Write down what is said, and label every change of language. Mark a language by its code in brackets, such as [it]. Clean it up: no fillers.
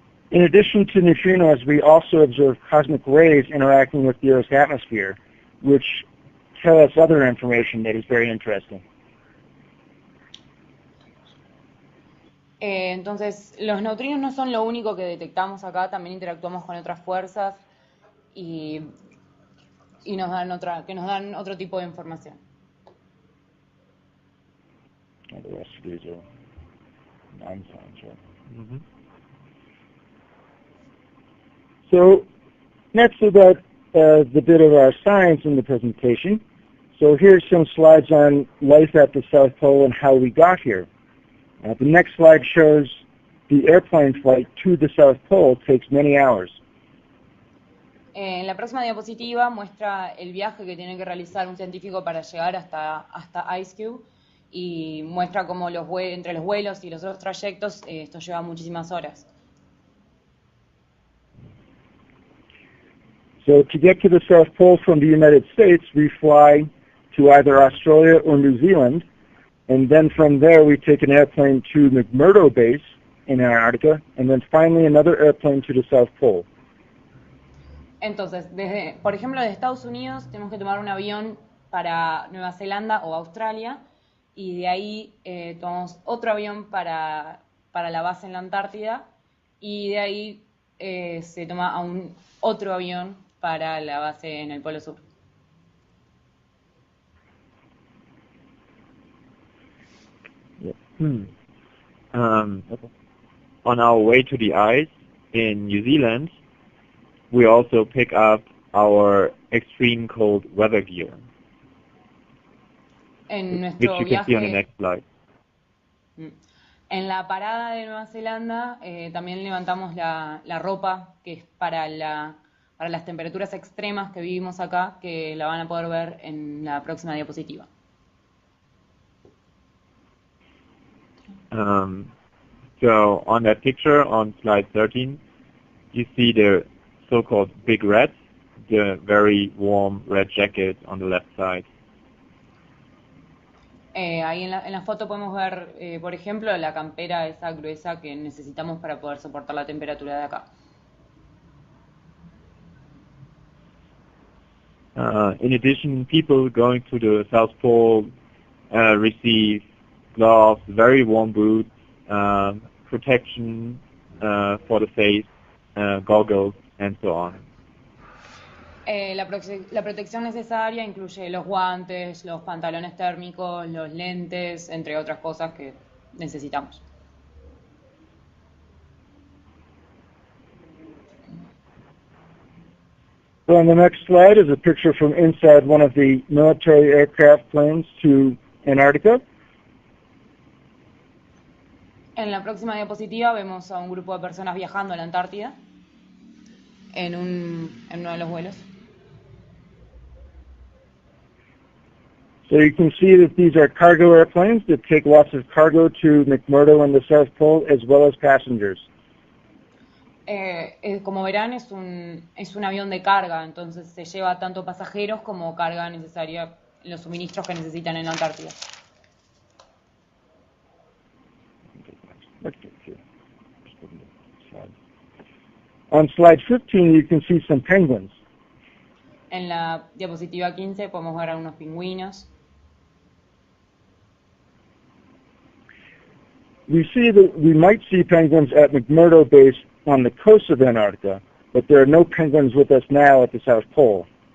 [en] In addition to neutrinos, we also observe cosmic rays interacting with the Earth's atmosphere, which tell us other information that is very interesting. [es] Entonces, los neutrinos no son lo único que detectamos acá, también interactuamos con otras fuerzas y nos dan otro tipo de información. [en] And the rest of these are non-science, right? Mm-hmm. So that's about the bit of our science in the presentation. So here's some slides on life at the South Pole and how we got here. The next slide shows the airplane flight to the South Pole takes many hours. [es] En la próxima diapositiva muestra el viaje que tiene que realizar un científico para llegar hasta IceCube y muestra cómo entre los vuelos y los otros trayectos esto lleva muchísimas horas. [en] So to get to the South Pole from the United States, we fly to either Australia or New Zealand, and then from there we take an airplane to McMurdo Base in Antarctica, and then finally another airplane to the South Pole. [es] Entonces, por ejemplo, de Estados Unidos tenemos que tomar un avión para Nueva Zelanda o Australia, y de ahí tomamos otro avión para la base en la Antártida, y de ahí se toma otro avión para la base en el Polo Sur. [en] On our way to the ice in New Zealand, we also pick up our extreme cold weather gear, [es] En [en] which [es] nuestro [en] you can see on the [es] viaje, [en] next slide. [es] en la parada de Nueva Zelanda, también levantamos la ropa que es para las temperaturas extremas que vivimos acá, que la van a poder ver en la próxima diapositiva. [en] So on that picture on slide 13, you see the so-called big red, the very warm red jacket on the left side. [es] Ahí en la foto podemos ver, por ejemplo, la campera esa gruesa que necesitamos para poder soportar la temperatura de acá. [en] In addition, people going to the South Pole receive gloves, very warm boots, protection for the face, goggles, and so on. [es] La protección necesaria incluye los guantes, los pantalones térmicos, los lentes, entre otras cosas que necesitamos. [en] So on the next slide is a picture from inside one of the military aircraft planes to Antarctica. [es] En la próxima diapositiva vemos a un grupo de personas viajando a la Antártida en uno de los vuelos. [en] So you can see that these are cargo airplanes that take lots of cargo to McMurdo and the South Pole, as well as passengers. [es] Como verán, es un avión de carga, entonces se lleva tanto pasajeros como carga necesaria, los suministros que necesitan en la Antártida. [en] On slide 15, you can see some penguins. [es] En la diapositiva 15 podemos ver a unos pingüinos. [en] We see that we might see penguins at McMurdo Base on the coast of Antarctica, but there are no penguins with us now at the South Pole.